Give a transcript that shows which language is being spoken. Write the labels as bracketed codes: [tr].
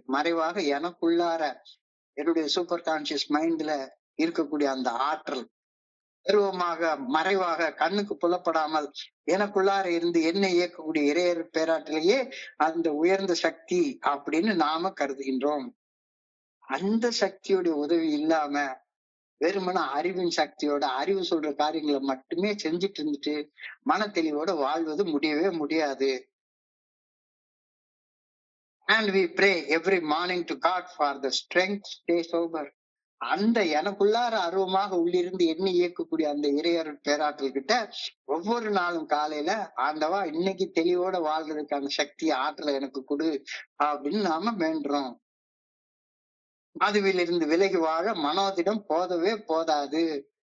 [ta] மறைவாக எனக்குள்ளார என்னுடைய super conscious மைண்ட்ல இருக்கக்கூடிய அந்த ஆற்றல் அருவமாக மறைவாக கண்ணுக்கு புலப்படாமல் எனக்குள்ளார இருந்து என்னை இயக்கக்கூடிய இறையர் பேராற்றலையே அந்த உயர்ந்த சக்தி அப்படின்னு நாம கருதுகின்றோம். அந்த சக்தியுடைய உதவி இல்லாம வெறுமன அறிவின் சக்தியோட அறிவு சொல்ற காரியங்களை மட்டுமே செஞ்சுட்டு இருந்துட்டு மன தெளிவோட வாழ்வது முடியவே முடியாது. [en] And we pray every morning to God for the strength to stay sober. [ta] அந்த எனக்குள்ளார அருவமாக உள்ளிருந்து எண்ணி இயக்கக்கூடிய அந்த இறையருள் பேராற்றல் கிட்ட ஒவ்வொரு நாளும் காலையில, ஆண்டவா இன்னைக்கு தெளிவோட வாழ்றதுக்கான சக்தி ஆற்றலை எனக்கு கொடு அப்படின்னு நாம வேண்டுறோம். மதுவிலிருந்து விலகி வாழ மனோதிடம் போதவே போதாது.